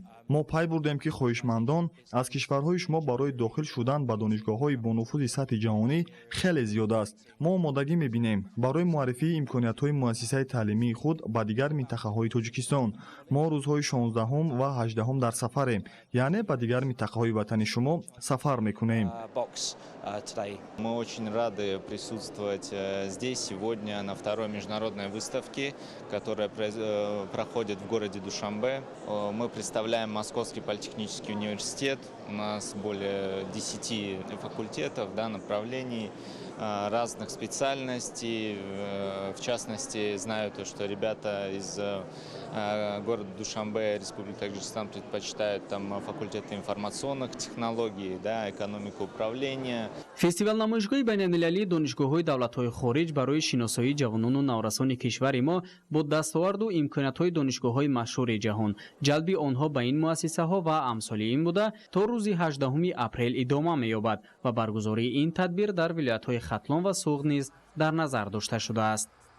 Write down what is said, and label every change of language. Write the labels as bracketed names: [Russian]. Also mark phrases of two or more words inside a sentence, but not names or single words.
[Tajik] ما پی بردیم که خواهشمندان از کشورهای شما برای داخل شدن به دانشگاه‌های با نفوذ سطح جهانی خیلی زیاد است. ما آمادگی می‌بینیم برای معرفی امکانیت‌های مؤسسه تعلیمی خود به دیگر منطقه‌های تاجیکستان. ما روزهای 16 و 18 در سفریم، یعنی به دیگر منطقه‌های وطن شما سفر می‌کنیم. [Russian] Мы очень рады присутствовать здесь сегодня на второй международной выставке, которая проходит в городе Душанбе. Мы представляем Московский политехнический университет. У нас более 10 факультетов, направлений, разных специальностей. В частности, знаю то, что ребята из города Душанбе, Республики Таджикистан предпочитают там факультеты информационных технологий, экономика управления. [Tajik] فستیوال نمایشگاه بین‌المللی دانشگاه‌های دولت‌های خارج برای شناسایی جوانان و نورسان کشور ما با دستاورد و امکانات‌های دانشگاه‌های مشهور جهان، جلب آنها به این مؤسسه‌ها و امثال این بوده تا روز 18 اپریل ادامه می‌یابد و برگزاری این تدبیر در ولایت‌های ختلان و سوغد نیز در نظر داشته شده است.